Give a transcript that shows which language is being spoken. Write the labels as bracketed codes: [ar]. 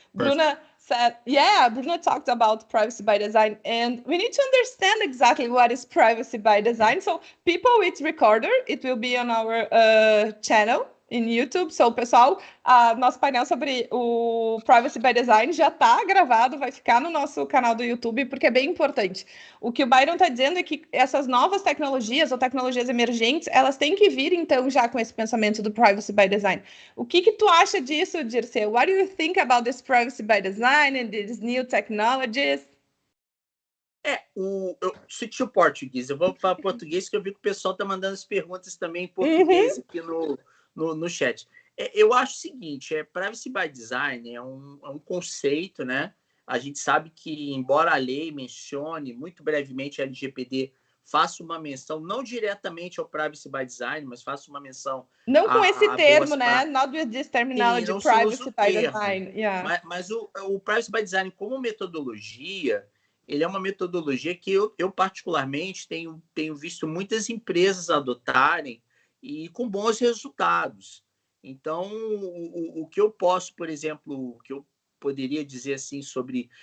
[en] Bruna said, Bruna talked about privacy by design, and we need to understand exactly what is privacy by design. So, people with recorder, it will be on our channel em YouTube. [pt] So, pessoal, nosso painel sobre o Privacy by Design já está gravado, vai ficar no nosso canal do YouTube, porque é bem importante. O que o Byron está dizendo é que essas novas tecnologias ou tecnologias emergentes, elas têm que vir, então, já com esse pensamento do Privacy by Design. O que tu acha disso, Dirceu? [en] What do you think about this Privacy by Design and these new technologies? [pt] Eu switch o português. Eu vou falar português, que eu vi que o pessoal está mandando as perguntas também em português aqui no chat. Eu acho o seguinte, Privacy by Design é um conceito, né? A gente sabe que, embora a lei mencione muito brevemente a LGPD, faça uma menção, não diretamente ao Privacy by Design, mas faça uma menção... Não com esse termo, né? [en] Not with this terminology, Privacy by Design. Yeah. [pt] Mas o Privacy by Design, como metodologia, ele é uma metodologia que eu particularmente, tenho visto muitas empresas adotarem e com bons resultados. Então, o que eu posso, por exemplo, o que eu poderia dizer assim sobre...